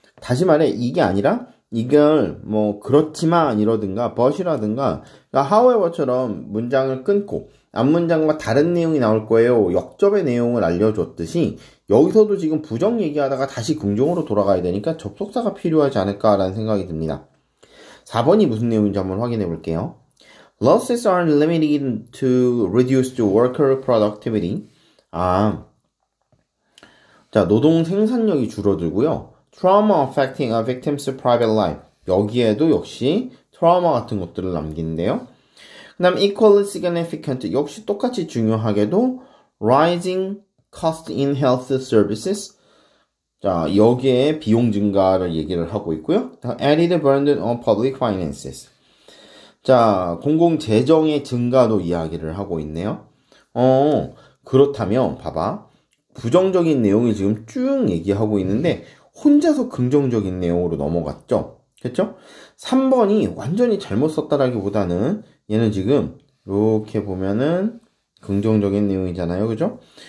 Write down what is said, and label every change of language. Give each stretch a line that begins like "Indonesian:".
Korean: 다시 말해 이게 아니라 이걸 그렇지만 이러든가 but이라든가 however처럼 문장을 끊고 앞문장과 다른 내용이 나올 거예요. 역접의 내용을 알려줬듯이 여기서도 지금 부정 얘기하다가 다시 긍정으로 돌아가야 되니까 접속사가 필요하지 않을까라는 생각이 듭니다. 4번이 무슨 내용인지 한번 확인해 볼게요.
English: Losses are limited to reduced worker productivity.
Korean: 자, 노동 생산력이 줄어들고요.
English: Trauma affecting a victim's private life.
Korean: 여기에도 역시 트라우마 같은 것들을 남기는데요. 그 다음
English: equally significant.
Korean: 역시 똑같이 중요하게도
English: rising cost in health services.
Korean: 자, 여기에 비용 증가를 얘기를 하고 있고요.
English: added burden on public finances.
Korean: 자, 공공재정의 증가도 이야기를 하고 있네요. 그렇다면 봐봐. 부정적인 내용을 지금 쭉 얘기하고 있는데 혼자서 긍정적인 내용으로 넘어갔죠. 그렇죠? 3번이 완전히 잘못 썼다라기보다는 얘는 지금 이렇게 보면은 긍정적인 내용이잖아요. 그죠?